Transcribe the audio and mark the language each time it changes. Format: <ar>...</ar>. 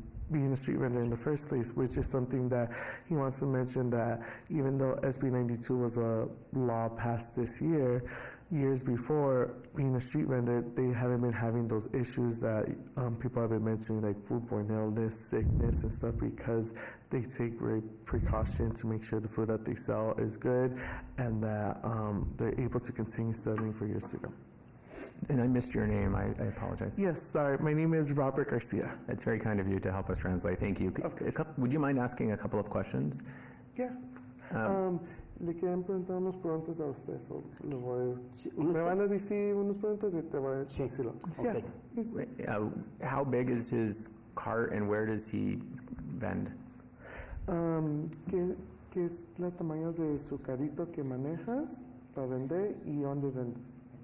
<en>being a street vendor in the first place, which is something that he wants to mention, that even though SB 92 was a law passed this year, years before, being a street vendor, they haven't been having those issues that people have been mentioning, like foodborne illness, sickness, and stuff, because they take great precaution to make sure the food that they sell is good, and that they're able to continue selling for years to come. And I missed your name. I apologize. Yes, sorry. My name is Robert Garcia. It's very kind of you to help us translate. Thank you. Would you mind asking a couple of questions? Yeah.</en> <es>Le quieren preguntar unas preguntas a usted. So me van a decir unas preguntas y te voy a decirlo.</es> <en>Okay. How big is his cart and where does he vend?</en> <es>¿Qué es el tamaño de su carrito que manejas para vender y dónde vendes?</es>